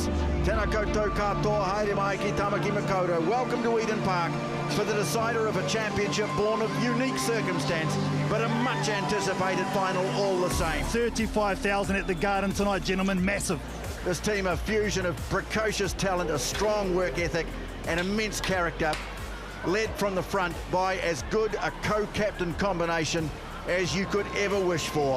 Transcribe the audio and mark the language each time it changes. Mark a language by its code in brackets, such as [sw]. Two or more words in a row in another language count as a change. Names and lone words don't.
[mi] Tēnā koutou katoa, haere mai ki Tamaki Makaurau. [en] Welcome to Eden Park for the decider of a championship born of unique circumstance, but a much anticipated final all the same. 35,000 at the Garden tonight, gentlemen, massive. This team, a fusion of precocious talent, a strong work ethic and immense character, led from the front by as good a co-captain combination as you could ever wish for.